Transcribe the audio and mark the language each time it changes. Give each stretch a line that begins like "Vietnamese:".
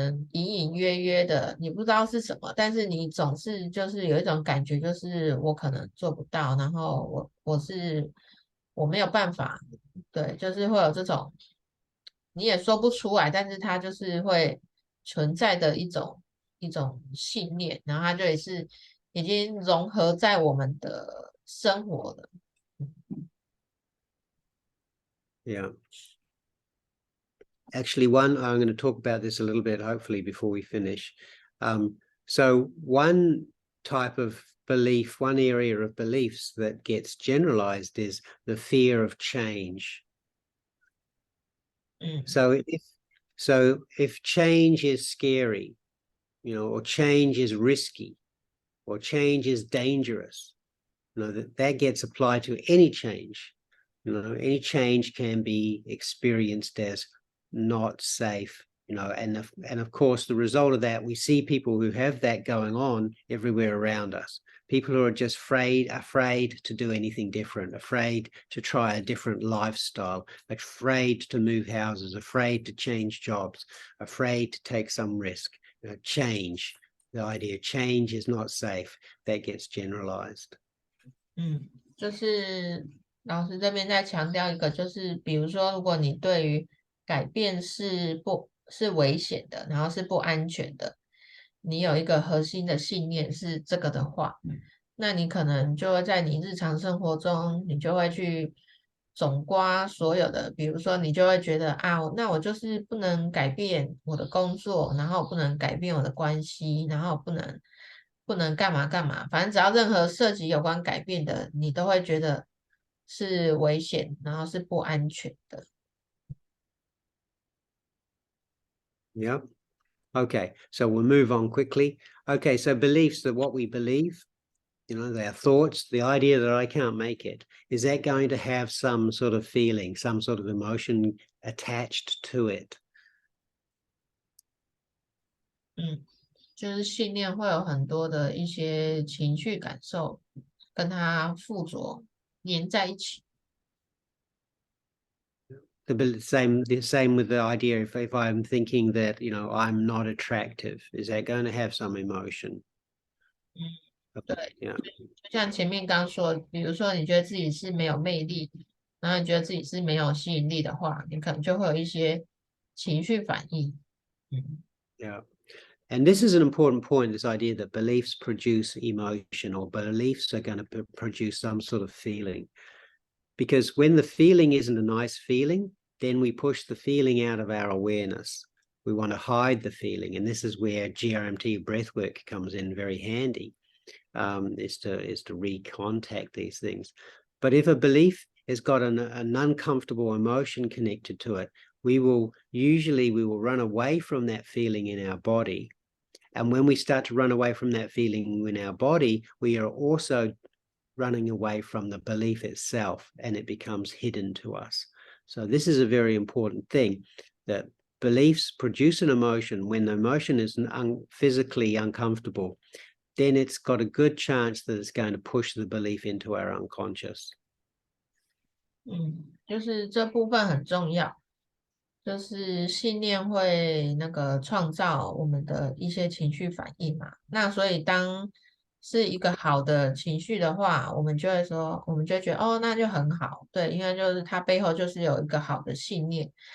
Chinese: 隐隐约约的，你不知道是什么，但是你总是就是有一种感觉，就是我可能做不到，然后我没有办法，对，就是会有这种你也说不出来，但是它就是会存在的一种信念，然后它就也是已经融合在我们的生活了。
English: Yeah. Actually, I'm going to talk about this a little bit, hopefully, before we finish. So one type of belief, one area of beliefs that gets generalized is the fear of change. So if change is scary, or change is risky, or change is dangerous, that gets applied to any change. Any change can be experienced as not safe, and of course the result of that, we see people who have that going on everywhere around us. People who are just afraid to do anything different, afraid to try a different lifestyle, afraid to move houses, afraid to change jobs, afraid to take some risk. Change, the idea change is not safe, that gets generalized.
Chinese: 就是老师这边在强调一个，就是比如说，如果你对于改变是危险的，然后是不安全的，你有一个核心的信念是这个的话，那你可能就会在你日常生活中，你就会去总括所有的，比如说你就会觉得啊，那我就是不能改变我的工作，然后不能改变我的关系，然后不能干嘛干嘛，反正只要任何涉及有关改变的，你都会觉得是危险，然后是不安全的。
English: Yeah. Okay, so we'll move on quickly. Okay, so beliefs, that what we believe, their thoughts, the idea that I can't make it, is that going to have some sort of feeling, some sort of emotion attached to it?
Chinese: 就是信念会有很多的一些情绪感受跟它附着连在一起。
English: The same with the idea, if I'm thinking that, I'm not attractive, is that going to have some emotion?
Chinese: 对，
English: Yeah.
Chinese: 就像前面刚说，比如说你觉得自己是没有魅力，然后你觉得自己是没有吸引力的话，你可能就会有一些情绪反应。
English: Yeah. And this is an important point, this idea that beliefs produce emotion, or beliefs are going to produce some sort of feeling. Because when the feeling isn't a nice feeling, then we push the feeling out of our awareness. We want to hide the feeling. And this is where G.R.M.T breathwork comes in very handy, is to recontact these things. But if a belief has got an uncomfortable emotion connected to it, we will run away from that feeling in our body. And when we start to run away from that feeling in our body, we are also running away from the belief itself, and it becomes hidden to us. So this is a very important thing, that beliefs produce an emotion. When the emotion is physically uncomfortable, then it's got a good chance that it's going to push the belief into our unconscious.
Chinese: 就是这部分很重要，就是信念会创造我们的一些情绪反应嘛。那所以当是一个好的情绪的话，我们就会觉得哦，那就很好，对，因为就是它背后就是有一个好的信念。